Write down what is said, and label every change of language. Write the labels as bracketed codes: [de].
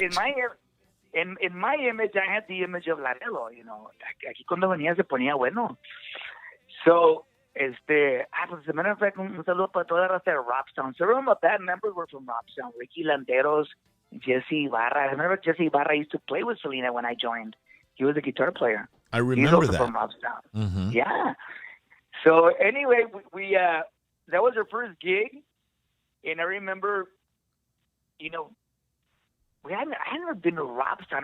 [en] Say, in my image, I had the image of Laredo. [es] Aquí cuando venía se ponía bueno. [en] So, [es] pues, [en] as a matter of fact, [es] un saludo para toda la raza de Robstown. [en] Several of my band members were from Robstown. Ricky Landeros, Jesse Ibarra. I remember Jesse Ibarra used to play with Selena when I joined. He was a guitar player. I remember He's also that. from Robstown. Mm-hmm. Yeah. So anyway, we that was our first gig, and I remember, I had never been to Robstown.